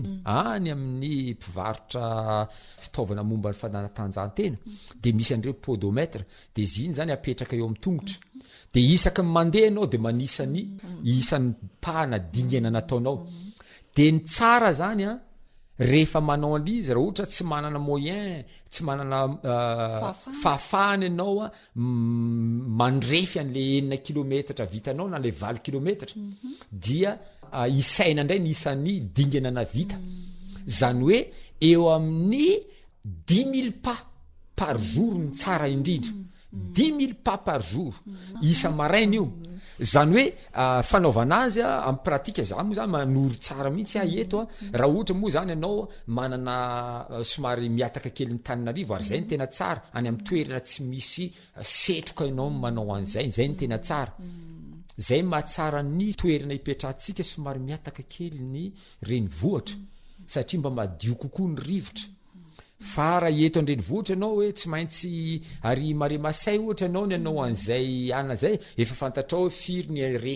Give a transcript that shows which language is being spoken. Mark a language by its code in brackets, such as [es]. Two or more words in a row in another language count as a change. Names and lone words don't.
[mg] any amin'ny mpivarotra fitaovana momba ny fanatanjahantena de misy an'ireny podomètre de ziny zany apetraka eo amin'ny tongotra de isaky ny mandeha ianao de manisany isan'ny pahana dingana nataonao de ny tsara zany rehefa manao an'izy raha ohatra tsy manana moyen tsy manana fahafahana ianao mandrefy an'le 4 kilometatra vitanao na le 20 kilometatra dia isaina indray ny isan'ny dingana na vita zany hoe eo amin'ny 10 000 [fr] pas par jour [mg] ny tsara indrindra 10 000 [fr] pas par jour [mg] isa maraina io zany hoe fanaovana azy amin'ny pratika za moa zany manoro tsara mihitsy eto raha ohatra moa zany ianao manana somary miataka kely ny taninarivo ary zay ny tena tsara any amin'ny toerana tsy misy setroka ianao manao an'izay zay ny tena tsara zay mahatsara ny toerana ipetrahantsika somary miataka kely ny renivohitra satria mba madio kokoa ny rivotra fa raha eto andrenivohitra ianao hoe tsy maintsy ary mare masay ohatra ianao ny anao an'izay ana zay efa fantatrao hoe firy ny